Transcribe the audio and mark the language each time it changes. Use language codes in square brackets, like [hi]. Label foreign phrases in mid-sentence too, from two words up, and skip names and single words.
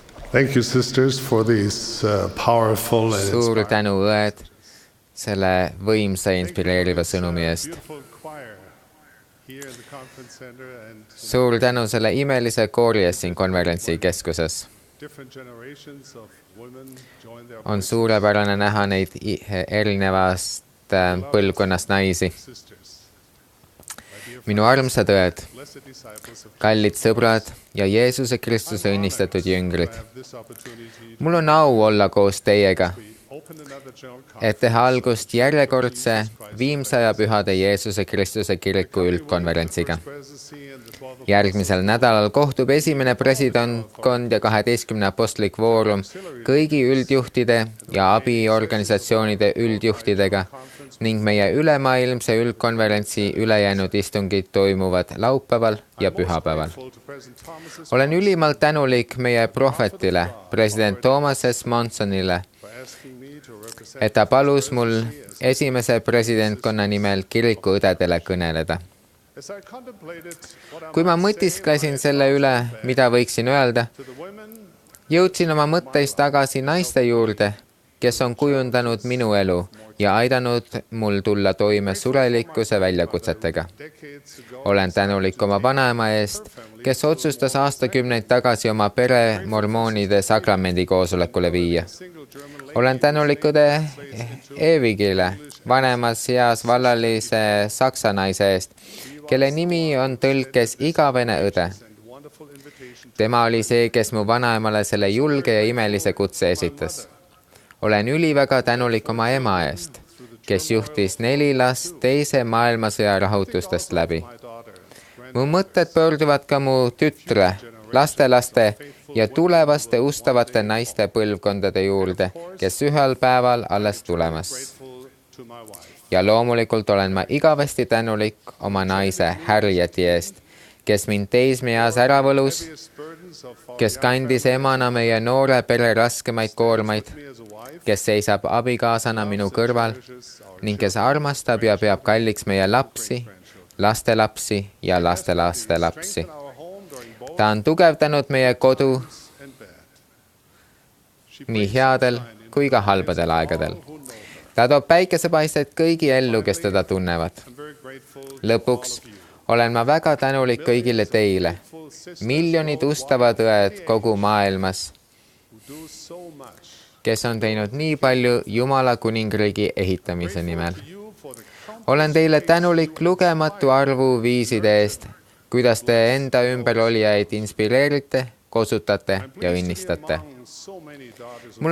[en] Thank you, sisters, for these powerful and [et] Suur tänu, õed, selle võimsa ja inspireeriva sõnumi eest. [en] beautiful choir here in the conference center and [et] Suur tänu selle imelise koori eest siin konverentsikeskuses. [en] different generations of women join their [et] On suurepärane näha neid erinevast põlvkonnast naisi. [en] sisters. [et] Minu armsad õed, [en] Blessed disciples of [et] kallid sõbrad ja Jeesuse Kristuse õnnistatud jüngrid. [en] have this opportunity [et] Mul on au olla koos teiega, [en] to open another general [et] et teha algust järjekordse Viimsaja Pühade Jeesuse Kristuse kiriku üldkonverentsiga. [en] presidency and the 12 [et] Järgmisel nädalal kohtub esimene presidentkond ja 12 apostlik foorum kõigi üldjuhtide ja abiorganisatsioonide üldjuhtidega ning meie ülemaailmse üldkonverentsi ülejäänud istungid toimuvad laupäeval ja pühapäeval. [en] to President Thomas [et] Olen ülimalt tänulik meie prohvetile, president Thomas S. Monsonile, [en] for asking me to represent [et] et ta palus mul esimese presidentkonna nimel kiriku õdedele kõneleda. [en] as I contemplated what I [et] Kui ma [en] might say [et] mõtisklesin selle üle, mida võiksin öelda, [en] to the women [et] jõudsin oma mõtteis tagasi naiste juurde, kes on kujundanud minu elu ja aidanud mul tulla toime surelikkuse väljakutsetega. [en] decades ago [et] Olen tänulik oma vanaema eest, kes otsustas aastakümneid tagasi oma pere mormoonide sakramendi koosolekule viia. [en] single German lady [et] Olen tänulik õde Evigile, vanemas eas vallalise saksa naise eest, kelle nimi on tõlkes igavene õde. [en] and wonderful invitation [et] Tema oli see, kes mu vanaemale selle julge ja imelise kutse esitas. Olen üliväga tänulik oma ema eest, kes juhtis 4 last teise maailmasõja rahutustest läbi. [en] my daughter [et] Mu mõtted pöörduvad ka mu tütre, lastelaste ja tulevaste ustavate naiste põlvkondade juurde, kes ühel päeval alles tulemas. [en] grateful to my wife [et] Ja loomulikult olen ma igavesti tänulik oma naise Harrieti eest, kes mind teismeeas ära võlus, [en] biggest burdens of our [et] kes kandis emana meie noore pere raskemaid koormaid, [en] me as a wife [et] kes seisab abikaasana minu kõrval [en] is our [et] ning kes armastab ja peab kalliks meie lapsi, lastelapsi ja lastelastelapsi. [en] our home during both [et] Ta on tugevdanud meie kodu [en] and bad. She [et] nii headel kui ka halbadel aegadel. Ta toob päikesepaisted kõigi ellu, kes teda tunnevad. [en] I'm very grateful to [et] Lõpuks [en] all of you. [et] olen ma väga tänulik kõigile teile, [en] Full sisters [et] miljonid ustavad õed kogu maailmas, [en] who do so much [et] kes on teinud nii palju Jumala kuningriigi ehitamise nimel. [en] to you for the countless [et] Olen teile tänulik lugematu arvu viiside eest, kuidas te enda ümberolijaid inspireerite, kosutate ja õnnistate. [en] among so many daughters of